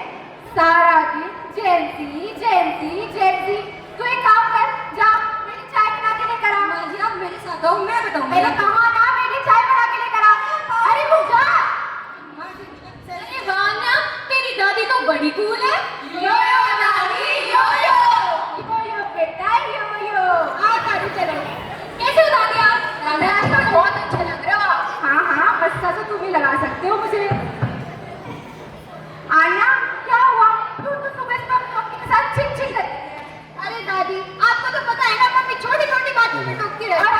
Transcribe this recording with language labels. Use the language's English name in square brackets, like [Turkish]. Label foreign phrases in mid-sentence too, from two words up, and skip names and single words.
[Hindi] सारा दिन जेंसी जेंसी जेंसी. तू एक काम कर, जा मेरी चाय बना के लेकर आ. माँ जी, आप मेरे साथ आओ, मैं बताऊंगी. मेरे कहा ना, मेरी चाय बना के लेकर आ. अरे तू जा. माँ जी, अरे वान्या, तेरी दादी तो बड़ी कूल है. यो यो दादी, यो यो. यो बेटा, यो आ गाड़ी चलो. कैसे हो दादी आप? दादी आज तो बहुत अच्छा लग रहा हो. हाँ हाँ, मस्ता तो तुम ही लगा सकते हो मुझे. आन्या, क्या हुआ? तू तो सुबह से अपनी मम्मी के साथ चिक चिक करती है. अरे दादी, आपको तो पता है ना, मम्मी छोटी छोटी बातों में टोकती रहती है.